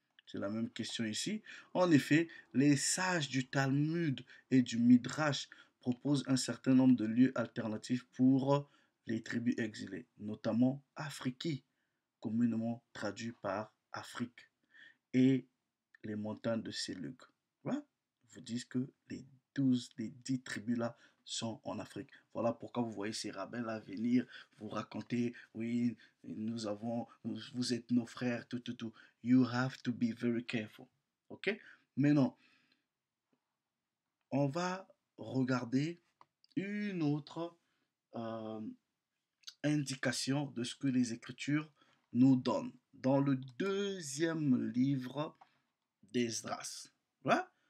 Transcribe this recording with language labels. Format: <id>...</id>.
<fr>C'est la même question ici. En effet, les sages du Talmud et du Midrash proposent un certain nombre de lieux alternatifs pour les tribus exilées, notamment Afriki, communément traduit par Afrique, et les montagnes de Sélug. Voilà. Ils vous disent que les 10 tribus-là sont en Afrique. Voilà pourquoi vous voyez ces rabbins-là venir vous raconter, oui, vous êtes nos frères, tout, tout, tout.</fr> <en>You have to be very careful. OK?</en> <fr>Maintenant, on va regarder une autre euh, indication de ce que les Écritures nous donnent. Dans le deuxième livre d'Esdras. Voilà.</fr>